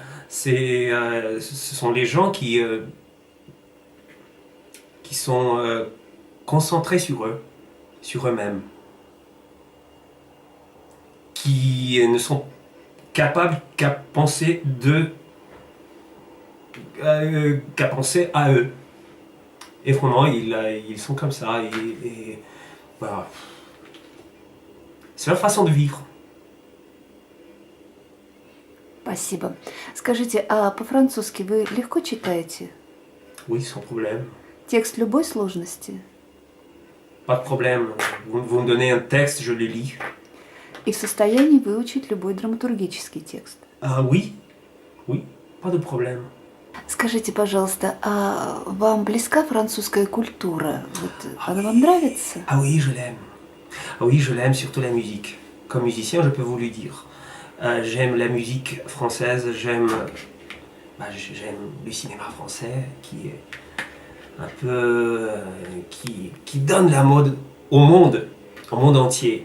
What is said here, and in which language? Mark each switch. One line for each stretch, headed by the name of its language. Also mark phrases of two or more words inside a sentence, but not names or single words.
French: Ce sont les gens qui sont concentrés sur eux, sur eux-mêmes, qui ne sont capables qu'à penser qu'à penser à eux. Et vraiment, ils sont comme ça. Voilà. C'est leur façon de vivre.
Russian: Спасибо. Скажите, а по-французски вы легко читаете?
French: Oui, sans problème.
Russian: Текст любой сложности?
French: Pas de problème. Vous me donnez un texte, je le lis.
Russian: И в состоянии выучить любой драматургический текст?
French: Ah oui, oui, pas de problème.
Russian: Скажите, пожалуйста, а вам близка французская культура? Вот, она вам нравится?
French: Ah oui, je l'aime. Ah oui, je l'aime, surtout la musique. Comme musicien, je peux vous le dire. J'aime la musique française, j'aime le cinéma français qui est un peu... qui donne la mode au monde entier.